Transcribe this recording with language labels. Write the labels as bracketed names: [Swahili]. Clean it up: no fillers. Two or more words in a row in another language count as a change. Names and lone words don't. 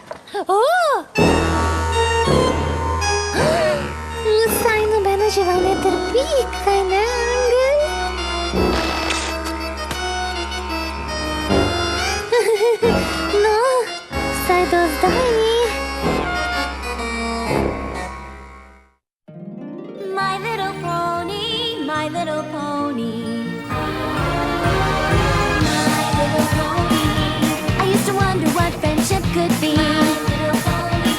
[Slovenian] Saj nobena žival ne trpi, kaj ne, Angel? No, vsaj do zdaj ni. [English] My little pony, my little pony. My little pony. I used to wonder what friendship could be. My little pony.